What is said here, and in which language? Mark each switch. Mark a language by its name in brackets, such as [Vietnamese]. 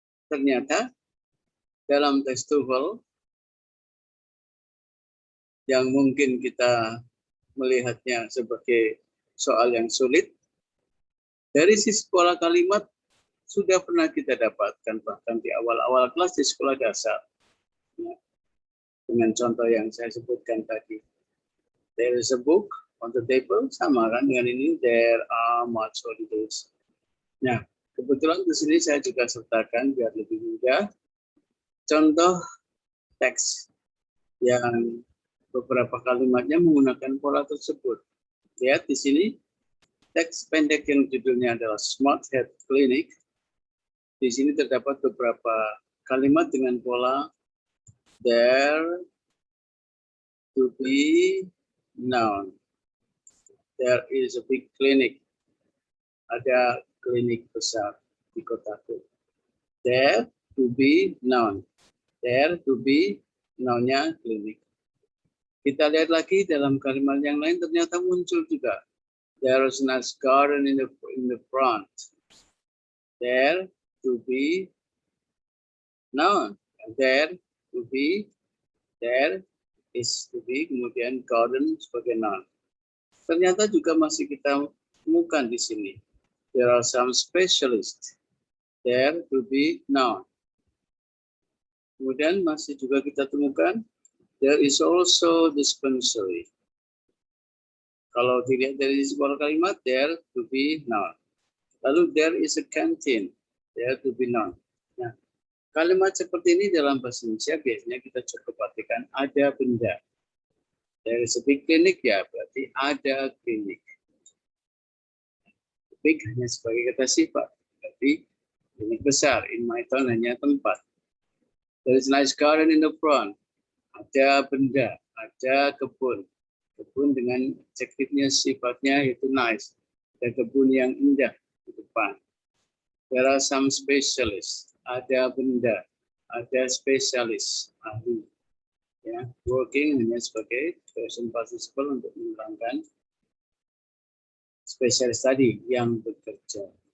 [Indonesian] Ternyata dalam teks TOEFL yang mungkin kita melihatnya sebagai soal yang sulit, dari sisi pola kalimat sudah pernah kita dapatkan bahkan di awal-awal kelas di sekolah dasar. Dengan contoh yang saya sebutkan tadi. [English] There is a book on the table, sama kan dengan ini, there are much holidays. [Indonesian] Nah, kebetulan di sini saya juga sertakan biar lebih mudah contoh teks yang beberapa kalimatnya menggunakan pola tersebut. Lihat di sini, teks pendek yang judulnya adalah Smart Head Clinic. Di sini terdapat beberapa kalimat dengan pola there to be noun. [English] There is a big clinic. Ada klinik besar di kotaku. There to be noun. There to be nounnya klinik. [Indonesian] Kita lihat lagi dalam kalimat yang lain ternyata muncul juga. [English] There is a nice garden in the front. There to be noun. There to be, there is to be, kemudian garden sebagai noun. [Indonesian] Ternyata juga masih kita temukan di sini. [English] There are some specialists. There to be noun. Kemudian masih juga kita temukan there is also dispensary. [Indonesian] Kalau dilihat dari sebuah kalimat, there to be noun. [English] Lalu there is a canteen. There to be noun. [Indonesian] Nah, kalimat seperti ini dalam bahasa Indonesia biasanya kita cukup perhatikan ada benda. [English] There is a big clinic, ya berarti ada klinik. [Indonesian] Big hanya sebagai kata sifat, berarti klinik besar. [English] In my town hanya tempat. There is a nice garden in the front. [Indonesian] Ada benda, ada kebun. Kebun dengan adjektifnya sifatnya itu nice. Ada kebun yang indah di depan. [English] There are some specialists. [Indonesian] Ada benda, ada spesialis, ahli. Ya, working hanya sebagai present participle untuk menerangkan spesialis tadi yang bekerja.